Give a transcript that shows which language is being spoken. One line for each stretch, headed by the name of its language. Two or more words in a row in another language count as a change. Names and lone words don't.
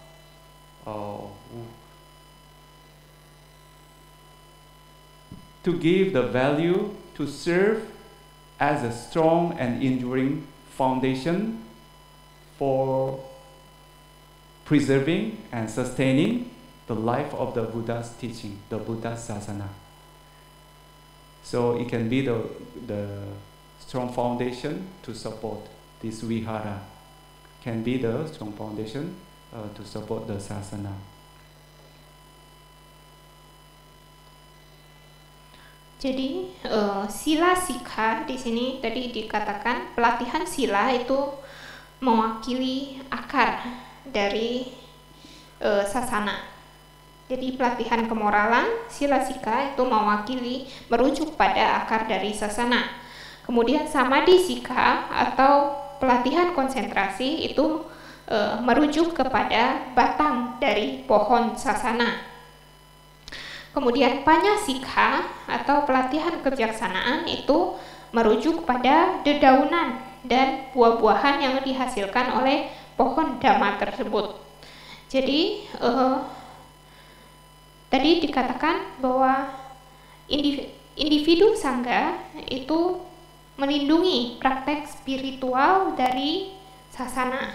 English: to give the value to serve as a strong and enduring foundation for preserving and sustaining the life of the Buddha's teaching, the Buddha's Sasana. So it can be the strong foundation to support this Vihara, can be the strong foundation to support the Sasana.
Indonesian: Jadi
Pali: sila sikha
Indonesian: di sini tadi dikatakan pelatihan sila itu mewakili akar dari sasana. Jadi pelatihan kemoralan
Pali: sila sikha
Indonesian: itu mewakili merujuk pada akar dari sasana. Kemudian
Pali: samadhi sikha
Indonesian: atau pelatihan konsentrasi itu merujuk kepada batang dari pohon sasana. Kemudian
Pali: panya sikha
Indonesian: atau pelatihan kebijaksanaan itu merujuk pada dedaunan dan buah-buahan yang dihasilkan oleh pohon Dhamma tersebut. Jadi tadi dikatakan bahwa individu sangga itu melindungi praktek spiritual dari sasana.